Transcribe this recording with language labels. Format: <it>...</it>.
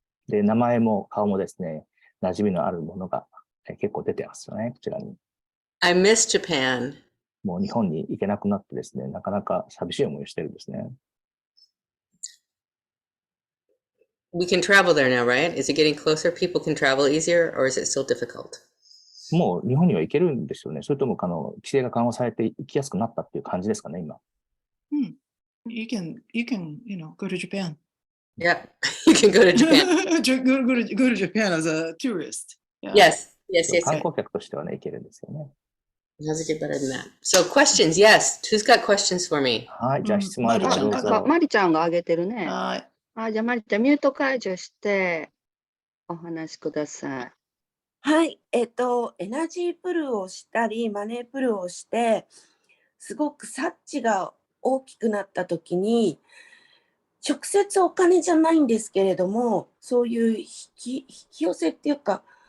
<ja>で、名前も顔もですね、馴染みのあるものが結構出てますよね、こちらに。</ja> <en>I miss Japan.</en> <ja>もう日本に行けなくなってですね、なかなか寂しい思いをしてるんですね。</ja> <en>We can travel there now, right? Is it getting closer? People can travel easier, or is it still difficult?</en> <ja>もう日本には行けるんですよね。それとも規制が緩和されて行きやすくなったっていう感じですかね、今。</ja> <en>You can, go to Japan. Yeah, you can go to Japan. go to Japan as a tourist. Yes.</en> <ja>観光客としてはね、行けるんですよね。</ja> <en>How's it get better than that? So questions, yes. Who's got questions for me?</en> <ja>はい、じゃあ質問ある方どうぞ。マリちゃんが挙げてるね。はい。じゃあ、マリちゃん、ミュート解除してお話しください。はい。エナジープルをしたり、マネープルをして、すごく察知が大きくなったときに、直接お金じゃないんですけれども、そういう引き寄せっていうか、</ja>